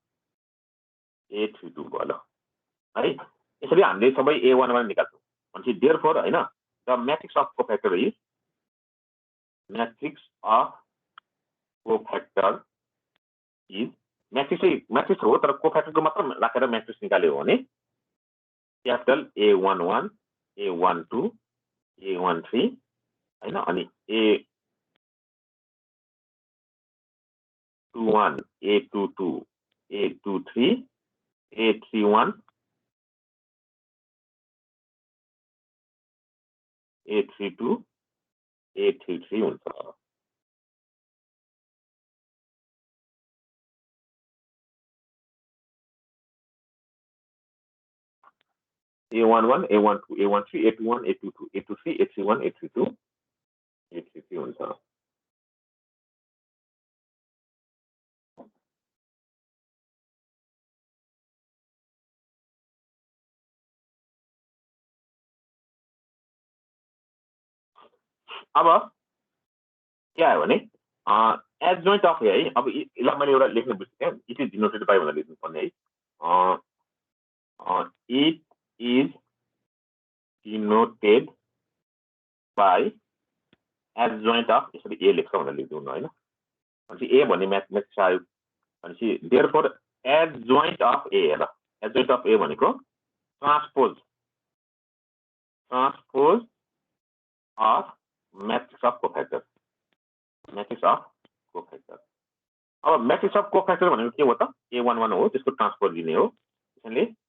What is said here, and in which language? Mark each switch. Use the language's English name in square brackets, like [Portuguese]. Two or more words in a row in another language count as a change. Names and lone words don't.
[Nepali] A32 भयो ल है यसरी हामीले सबै A11 निकाल्छौं भनेपछि देयरफोर हैन [English] the matrix of cofactor is matrix of cofactor is matrix [Nepali] हो तर कोफैक्टर को मात्र राखेर मैट्रिक्स निकाल्यो भने क्यापिटल A11 A12 A13 हैन अनि A21 A22 A23 A31 A32 A33 हुन्छ A11 A12 A13 A21 A22 A23 A31 A32 A33 हुन्छ अब के आयो भने [English] adjoint of [Nepali] है अब यसलाई मैले एउटा लेख्न बिर्सेँ [English] it is denoted by [Nepali] भनेर लेख्नु पर्ने है [English] it is denoted by adjoint of [Nepali] यसरी ए लेख्छ भनेर लेख्दिनु न हैन भनेपछि ए भन्ने म्याथमेटिक्स आयो भनेपछि [English] therefore adjoint of A [Nepali] हेर [English] adjoint of A [Nepali] भनेको ट्रांसपोज [English] of matrix of cofactor matrix of cofactor [Nepali] अब [English] matrix of cofactor [Nepali] भनेको के हो त A11 हो त्यसको ट्रान्सपोज दिने हो त्यसैले